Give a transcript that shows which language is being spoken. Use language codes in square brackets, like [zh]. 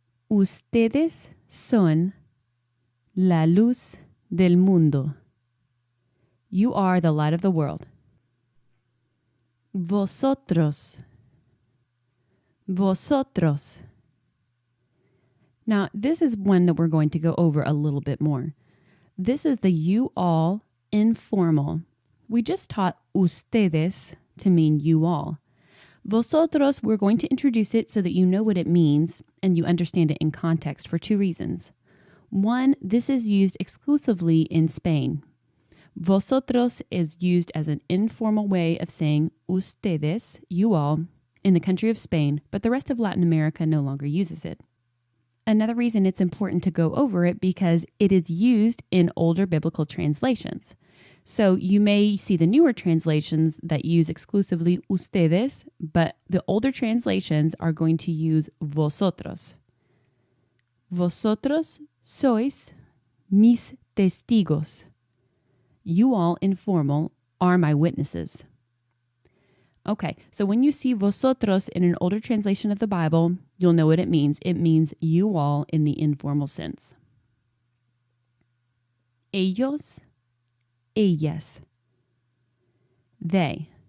[es] Ustedes son la luz del mundo. [en] You are the light of the world. Vosotros. Now, this is one that we're going to go over a little bit more. This is the you all informal. We just taught ustedes to mean you all. Vosotros, we're going to introduce it so that you know what it means and you understand it in context for two reasons. One, this is used exclusively in Spain. Vosotros is used as an informal way of saying ustedes, you all, in the country of Spain, but the rest of Latin America no longer uses it. Another reason it's important to go over it because it is used in older biblical translations. So you may see the newer translations that use exclusively ustedes, but the older translations are going to use vosotros. [es] Vosotros sois mis testigos. [en] You all, informal, are my witnesses. Okay, so when you see vosotros in an older translation of the Bible, you'll know what it means. It means you all in the informal sense. [es] Ellos, ellas. [en] They.